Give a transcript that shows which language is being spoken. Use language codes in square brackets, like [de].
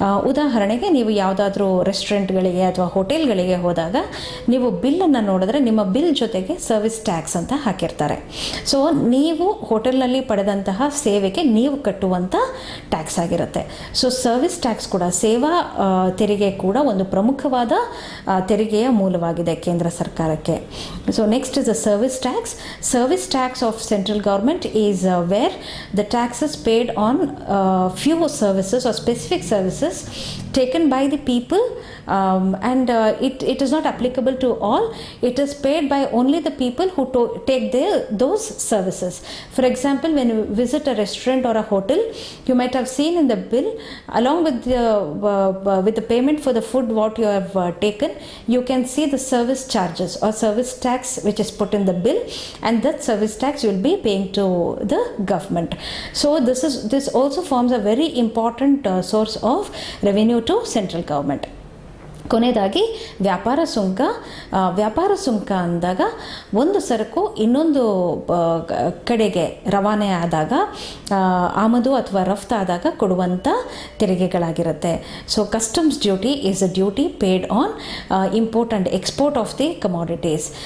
[kn] ಉದಾಹರಣೆಗೆ ನೀವು ಯಾವುದಾದ್ರೂ ರೆಸ್ಟೋರೆಂಟ್ಗಳಿಗೆ ಅಥವಾ ಹೋಟೆಲ್ಗಳಿಗೆ ಹೋದಾಗ ನೀವು ಬಿಲ್ಲನ್ನು ನೋಡಿದ್ರೆ ನಿಮ್ಮ ಬಿಲ್ ಜೊತೆಗೆ ಸರ್ವಿಸ್ ಟ್ಯಾಕ್ಸ್ ಅಂತ ಹಾಕಿರ್ತಾರೆ. ಸೊ ನೀವು ಹೋಟೆಲ್ನಲ್ಲಿ ಪಡೆದಂತಹ ಸೇವೆಗೆ ನೀವು ಕಟ್ಟುವಂಥ ಟ್ಯಾಕ್ಸ್ ಆಗಿರುತ್ತೆ. ಸೊ ಸರ್ವಿಸ್ ಟ್ಯಾಕ್ಸ್ ಕೂಡ, ಸೇವಾ ತೆರಿಗೆ ಕೂಡ ಒಂದು ಪ್ರಮುಖವಾದ ತೆರಿಗೆಯ ಮೂಲವಾಗಿದೆ ಕೇಂದ್ರ ಸರ್ಕಾರಕ್ಕೆ. [en] So next is the service tax. Service tax of central government is where the taxes paid on few services or specific services taken by the people, and it is not applicable to all. It is paid by only the people who take those services. For example, when you visit a restaurant or a hotel, you might have seen in the bill, along with the payment for the food what you have taken, you can see the service charges or service tax which is put in the bill, and that service tax you will be paying to the government. So this also forms a very important source of revenue to central government. [kn] ಕೊನೆಯದಾಗಿ ವ್ಯಾಪಾರ ಸುಂಕ. ವ್ಯಾಪಾರ ಸುಂಕ ಅಂದಾಗ ಒಂದು ಸರಕು ಇನ್ನೊಂದು ಕಡೆಗೆ ರವಾನೆ ಆದಾಗ, ಆಮದು ಅಥವಾ ರಫ್ತಾದಾಗ ಕೊಡುವಂಥ ತೆರಿಗೆಗಳಾಗಿರುತ್ತೆ. [en] So customs duty is a duty paid on import and export of the commodities.